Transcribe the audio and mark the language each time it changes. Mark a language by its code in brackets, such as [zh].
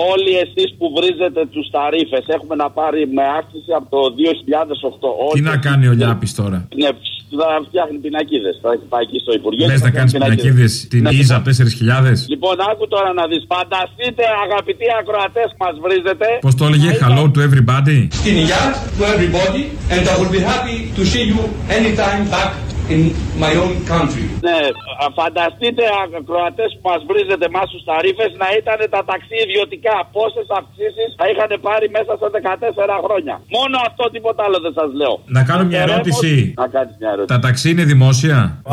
[el] Όλοι εσείς που βρίζετε τους ταρίφες έχουμε να πάρει με αύξηση από το 2008. Τι όχι, να κάνει ο Λιάπης τώρα. Ναι. Θα φτιάχνει πινακίδες. Θα πάει εκεί στο Υπουργείο. Λες να κάνεις πινακίδες την ΙΖΑ 4.000. Λοιπόν, άκου τώρα να δεις. Φανταστείτε, αγαπητοί ακροατές, μας βρίζετε. Πώς το έλεγε, [en] hello to everybody. [el] Στην υγεία [en] to everybody and I will be happy to see you anytime back. In my own country. [el] Ναι, φανταστείτε ακροατές που μας βρίζετε μας στους ταρίφες να ήταν τα ταξί ιδιωτικά. Πόσες αυξήσεις θα είχαν πάρει μέσα σε 14 χρόνια. Μόνο αυτό, τίποτα άλλο δεν σας λέω. Να κάνω μια ερώτηση. Να κάνεις μια ερώτηση. Τα ταξί είναι δημόσια. Α.